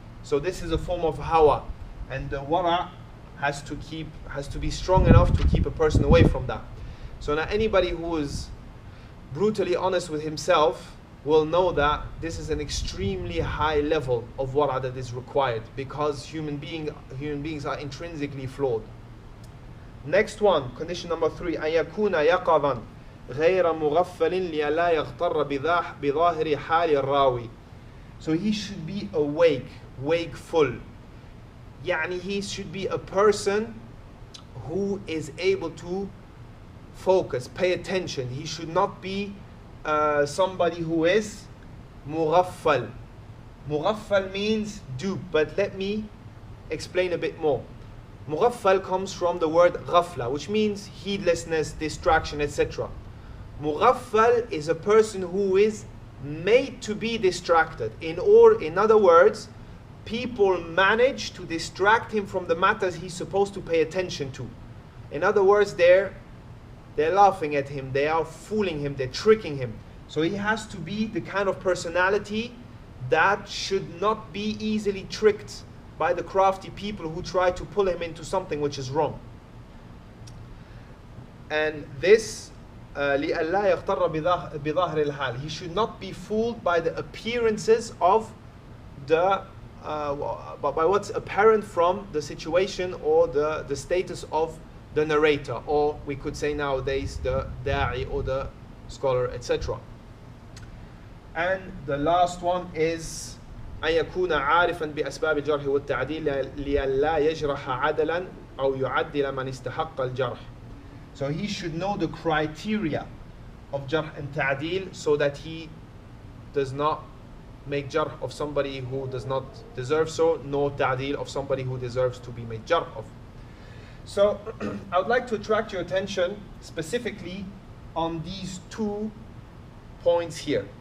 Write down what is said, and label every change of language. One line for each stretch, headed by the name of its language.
English: So this is a form of hawa, and the wara has to be strong enough to keep a person away from that. So now anybody who is brutally honest with himself will know that this is an extremely high level of wara that is required, because human beings are intrinsically flawed. Next one, condition number 3,
Arabic: أن يكون يقظا غير مغفل لئلا يغتر بظاهر حال الراوي.
English: So he should be awake, wakeful. يعني he should be a person who is able to focus, pay attention. He should not be somebody who is mughaffal. Mughaffal means dupe, but let me explain a bit more. Mughaffal comes from the word ghafla, which means heedlessness, distraction, etc. Mughaffal is a person who is made to be distracted. In other words, people manage to distract him from the matters he's supposed to pay attention to. In other words, they're laughing at him, they are fooling him, they're tricking him. So he has to be the kind of personality that should not be easily tricked by the crafty people who try to pull him into something which is wrong. And this
Arabic: لِأَلَّا يَغْتَرَّ بِظَاهِرِ الْحَالِ.
English: He should not be fooled by the appearances of by what's apparent from the situation or the status of the narrator, or we could say nowadays the da'i or the scholar, etc. And the last one is
Arabic: أن يكون عارفا بأسباب الجرح والتعديل لئلا يجرح عدلا أو يعدل من استحق الجرح.
English: So he should know the criteria of jarh and ta'dil, so that he does not make jarh of somebody who does not deserve so, nor ta'dil of somebody who deserves to be made jarh of. So I would like to attract your attention specifically on these 2 points here.